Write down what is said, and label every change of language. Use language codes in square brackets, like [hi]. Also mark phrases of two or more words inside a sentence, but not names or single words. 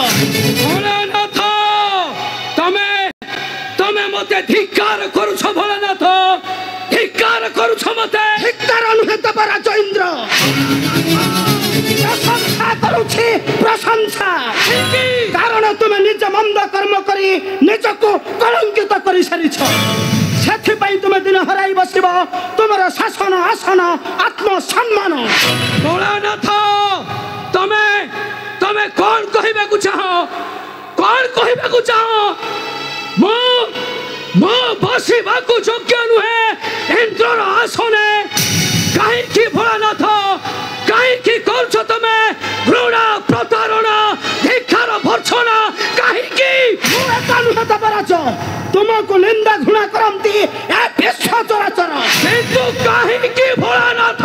[or] ଭୋଲେନାଥ ତମେ ମତେ ଧିକ୍କାର କରୁଛ ଭୋଲେନାଥ ଧିକ୍କାର କରୁଛ ମତେ ଧିକ୍କାର ନୁହେ ତବ ରାଜ ଇନ୍ଦ୍ର ପ୍ରଶଂସା କରୁଛି ପ୍ରଶଂସା କାରଣ ତୁମେ ନିଜ ମନ୍ଦ କର୍ମ କରି ନିଜକୁ କଳଙ୍କିତ କରି ସାରିଛ ସେଥିପାଇଁ ତୁମେ ଦିନ ହରାଇ ବସିବ ତୁମର ଶାସନ ଆସନ ଆତ୍ମସମ୍ମାନ ଭୋଲେନାଥ ତମେ କଣ କହିବାକୁ ଚାହଁ ମୋ ବସିବାକୁ ଯୋଗ୍ୟ ନୁହେଁ ଇନ୍ଦ୍ରର ଆସନେ କାହିଁକି ଭୋଲେନାଥ କାହିଁକି କରୁଛ ତମେ ଘୃଣା ପ୍ରତାରଣା ଧିକ୍କାର ଭର୍ତ୍ସନା କାହିଁକି ରାଜ ତୁମକୁ ନିନ୍ଦା ଘୃଣା କରନ୍ତି ଏ ବିଶ୍ୱ ଚରାଚର କିନ୍ତୁ କାହିଁକି ଭୋଲେନାଥ